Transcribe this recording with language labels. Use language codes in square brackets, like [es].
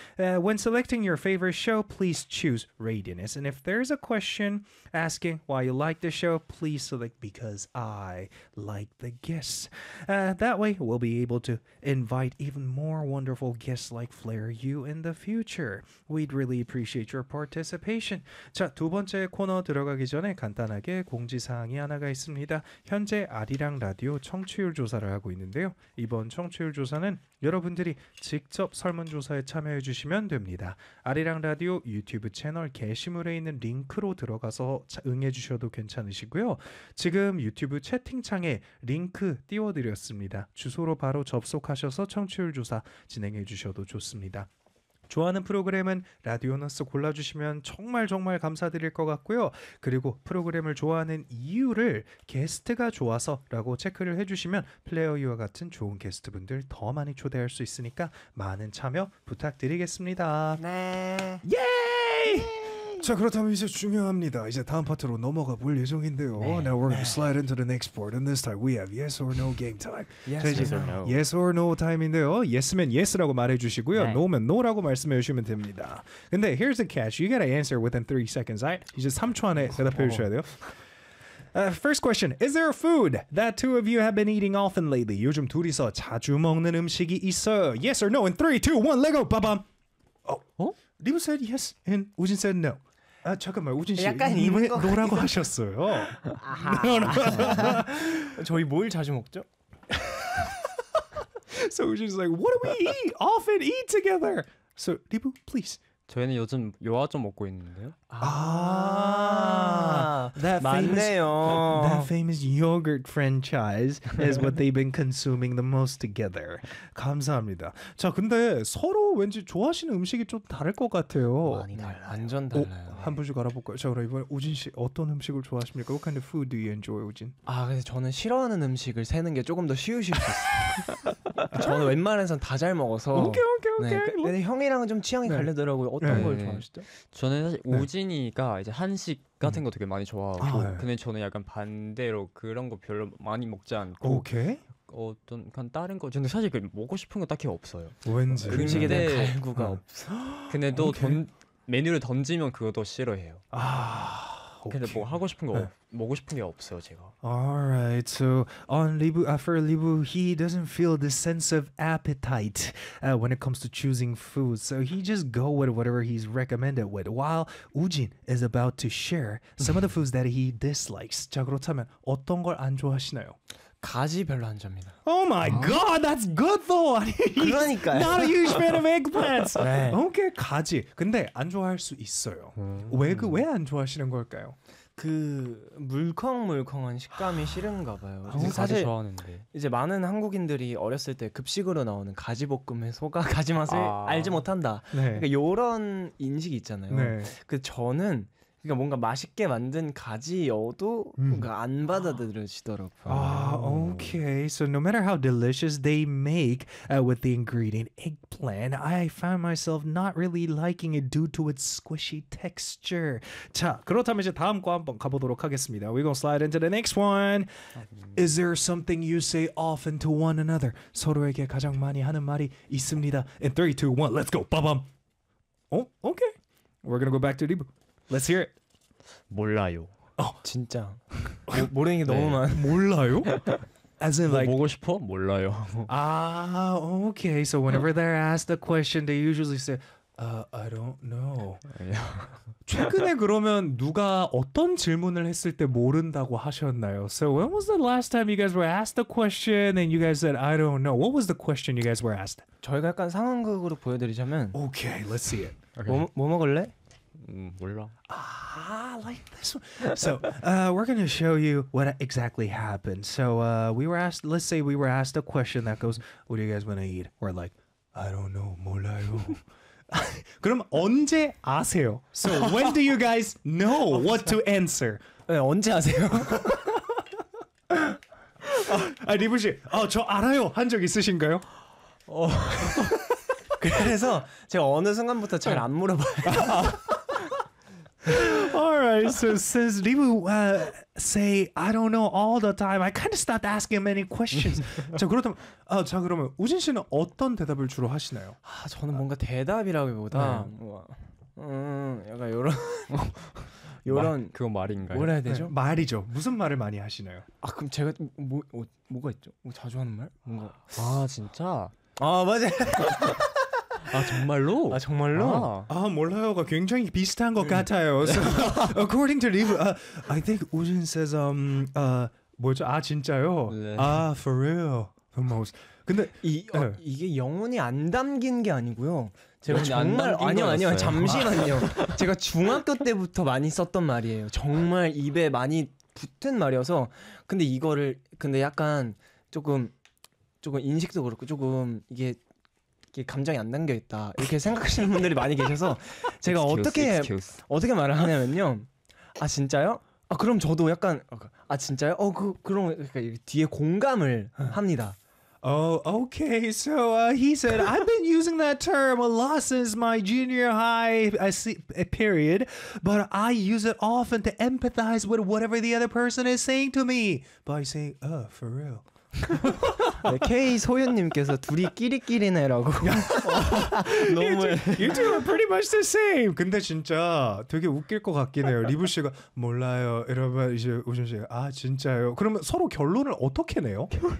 [en] When selecting your favorite show, please choose Radiness. And if there's a question asking why you like the show, please select because I like the guests. That way, we'll be able to invite even more wonderful guests like Flair You in the future. We'd really appreciate your participation. [ko] 자, 두 번째 코너 들어가기 전에 간단하게 공지사항이 하나가 있습니다. 현재 아리랑 라디오 청취율 조사를 하고 있는데요. 이번 청취율 조사는 여러분들이 직접 설문조사에 참여해 주시면 됩니다. 아리랑 라디오 유튜브 채널 게시물에 있는 링크로 들어가서 응해 주셔도 괜찮으시고요. 지금 유튜브 채팅창에 링크 띄워드렸습니다. 주소로 바로 접속하셔서 청취율 조사 진행해 주셔도 좋습니다. 좋아하는 프로그램은 라디오너스 골라주시면 정말 정말 감사드릴 것 같고요. 그리고 프로그램을 좋아하는 이유를 게스트가 좋아서 라고 체크를 해주시면 플레어유와 같은 좋은 게스트분들 더 많이 초대할 수 있으니까 많은 참여 부탁드리겠습니다. 네. 예이! 자, 그렇다면 이제 중요합니다. 이제 다음 파트로 넘어가 볼 예정인데요. 네. [en] Now we're going to slide into the next part. And this time we have yes or no game time. Yes or no. [ko] Yes or no 타임인데요. Yes면 yes라고 말해주시고요. 네. No면 no라고 말씀해주시면 됩니다. 근데 [en] here's the catch. You gotta answer within 3 seconds, right? [ko] 이제 3초 안에 대답해 주셔야 돼요. [en] First question. Is there a food that two of you have been eating often lately? [ko] 요즘 둘이서 자주 먹는 음식이 있어. [en] Yes or no in 3, 2, 1, let go. Ba-bam. Lim said yes, and Woojin said no. [ko] 아, 잠깐만, 우진 씨, 약간 이거 노라고 하셨어요. 아하. 저희 뭘 자주 먹죠? [en] So Woojin's like, what do we eat? Often eat together. So, Lim, please. [ko] 저희는 요즘 요아 좀 먹고 있는데요. 아, 아 맞네요. [en] That famous yogurt franchise is what they've been consuming the most together. [ko] 감사합니다. 자, 근데 서로 왠지 좋아하시는 음식이 좀 다를 것 같아요. 많이 달라요. 완전 달라요. 오, 한 분씩 알아볼까요? 자, 그럼 이번에 우진 씨 어떤 음식을 좋아하십니까? [en] What kind of food do you enjoy, 우진? [ko] 아, 근데 저는 싫어하는 음식을 세는 게 조금 더 쉬우실 수 있어요. 저는 웬만해선 다 잘 먹어서. 오케이, 오케이, 오케이. 네, 근데 뭐? 형이랑은 좀 취향이 네. 갈리더라고요. 어떤 네. 걸 좋아하시죠? 저는 사실 네. 우진이가 이제 한식 같은 거 되게 많이 좋아하고 아, 네. 근데 저는 약간 반대로 그런 거 별로 많이 먹지 않고 오케이. 어떤 그냥 다른 거 근데 사실 그 먹고 싶은 거 딱히 없어요. 왠지 음식에 대한 갈구가 없어. 근데 또 돈 메뉴를 던지면 그것도 싫어해요. 아 오케이. 근데 뭐 하고 싶은 거 네. 먹고 싶은 게 없어요 제가. [en] Alright, so on Libu, for Libu, he doesn't feel the sense of appetite when it comes to choosing food. So he just go with whatever he's recommended with. While Woojin is about to share some of the foods that he dislikes. [ko] 자 그렇다면 어떤 걸 안 좋아하시나요? 가지 별로 안 좋아합니다. [en] Oh my 어? god, that's good though. [ko] 그러니까 [en] not a huge fan of eggplants. [ko] 네. Okay, 가지. 근데 안 좋아할 수 있어요. 왜 안 좋아하시는 걸까요? 그 물컹물컹한 식감이 싫은가 봐요. 아, 가지 좋아하는데. 이제 많은 한국인들이 어렸을 때 급식으로 나오는 가지볶음의 소가 가지 맛을 아. 알지 못한다. 네. 그러니까 이런 인식이 있잖아요. 네. 그 저는 그러니까 뭔가 맛있게 만든 가지여도 뭔가 안 받아들여지더라고요. 아, okay. [en] So no matter how delicious they make with the ingredient eggplant, I find myself not really liking it due to its squishy texture. [ko] 자, 그렇다면 이제 다음 거 한번 가보도록 하겠습니다. [en] We're gonna slide into the next one. Is there something you say often to one another? [ko] 서로에게 가장 많이 하는 말이 있습니다. [en] In 3, 2, 1, let's go. Ba-bam. Oh, okay. We're gonna go back to Dibu. Let's hear it. [ko] 몰라요. 어, 진짜. 모르는 게 너무 네. 많아. 몰라요? [en] As in [ko] 뭐 like 먹고 싶어? 몰라요. 아, okay. [en] So whenever they're asked a question, they usually say, I don't know. [ko] 최근에 그러면 누가 어떤 질문을 했을 때 모른다고 하셨나요? [en] So when was the last time you guys were asked a question and you guys said, I don't know? What was the question you guys were asked? [ko] 저희가 약간 상황극으로 보여드리자면. [en] Okay, let's see it. [ko] Okay. 뭐 먹을래? 몰라. [en] Ah, like this one. So, we're going to show you what exactly happened. So, we were asked, let's say we were asked a question that goes, what do you guys want to eat? We're like, I don't know, [ko] 몰라요. 그럼 언제 아세요? [en] So, when do you guys know what to answer? [ko] 네, 언제 아세요? 아, 리브 씨, 아, 저 알아요. 한 적 있으신가요? 그래서 제가 어느 순간부터 잘 안 물어봐요. [en] All right, so since Libu say I don't know all the time, I kind of start asking many questions. [ko] 자 그렇다면 아 자 그러면 우진 씨는 어떤 대답을 주로 하시나요? 아 저는 뭔가 대답이라기보다 약간 이런 이런 그거 말인가요? 뭐라 해야 되죠? 네, 말이죠. 무슨 말을 많이 하시나요? 아 그럼 제가 뭐가 있죠? 뭐 자주 하는 말? 뭔가 아 진짜? 아 맞아. 아 정말로? 아 정말로? 아 몰라요가 굉장히 비슷한 것 같아요. [en] So, according to Liv, I think Woojin says [ko] 뭐죠? 아 진짜요? 네. 아 [en] for real the most. [ko] 근데 이 네. 어, 이게 영혼이 안 담긴 게 아니고요. 제가 정말 아니요 잠시만요. 제가 중학교 때부터 많이 썼던 말이에요. 정말 입에 많이 붙은 말이어서 근데 이거를 근데 약간 조금 인식도 그렇고 조금 이게 감정이 안 담겨 있다 이렇게 생각하시는 분들이 많이 계셔서 제가 어떻게 말을 하냐면요. 아 진짜요? 아 그럼 저도 약간 아 진짜요? 어 그럼 그러니까 뒤에 공감을 합니다. [en] Oh, okay. So he said, I've been using that term a lot since my junior high period, but I use it often to empathize with whatever the other person is saying to me by saying, oh, for real. [ko] 네, K 소윤님께서 둘이 끼리끼리네라고. [en] 너무 you two are pretty much the same. [ko] 근데 진짜 되게 웃길 것 같긴 해요. 리브 씨가 몰라요. 이러면 이제 우준 씨가 아 진짜요. 그러면 서로 결론을 어떻게 내요?